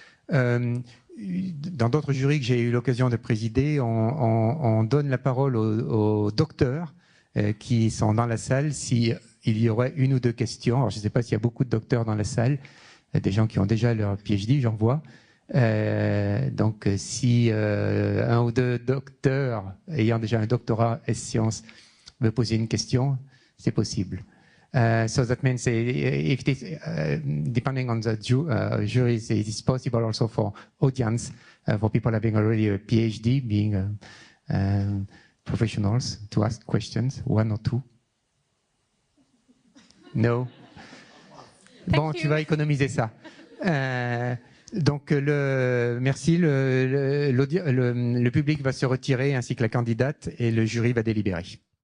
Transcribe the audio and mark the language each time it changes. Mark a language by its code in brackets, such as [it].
[fr] Dans d'autres jurys que j'ai eu l'occasion de présider, on donne la parole aux docteurs qui sont dans la salle s'il y aurait une ou deux questions. Alors, je ne sais pas s'il y a beaucoup de docteurs dans la salle, des gens qui ont déjà leur PhD, j'en vois. Donc, si un ou deux docteurs ayant déjà un doctorat S-sciences veut poser une question, c'est possible. [en] So that means if this, depending on the juries, it is possible also for audience, for people having already a PhD, being professionals, to ask questions, one or two. No. [fr] Bon, tu vas économiser ça. Donc, merci. Le public va se retirer ainsi que la candidate et le jury va délibérer.